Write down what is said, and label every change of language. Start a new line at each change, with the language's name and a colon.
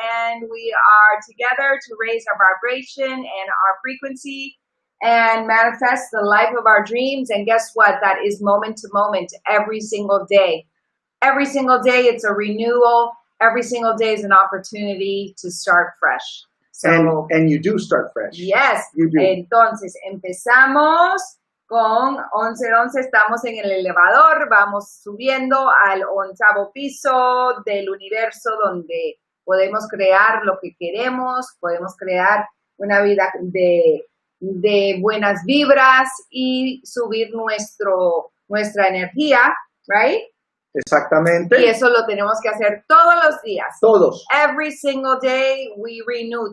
English: And we are together to raise our vibration and our frequency and manifest the life of our dreams. And guess what? That is moment to moment, every single day. Every single day, it's a renewal. Every single day is an opportunity to start fresh. So, and you do start fresh. Yes. You do.
Spanish: Entonces, empezamos con 1111. Estamos en el elevador. Vamos subiendo al 11º piso del universo donde podemos crear lo que queremos. Podemos crear una vida de buenas vibras y subir nuestra energía, right? Exactamente. Y eso lo tenemos que hacer todos los días. Todos.
English: Every single day we renew.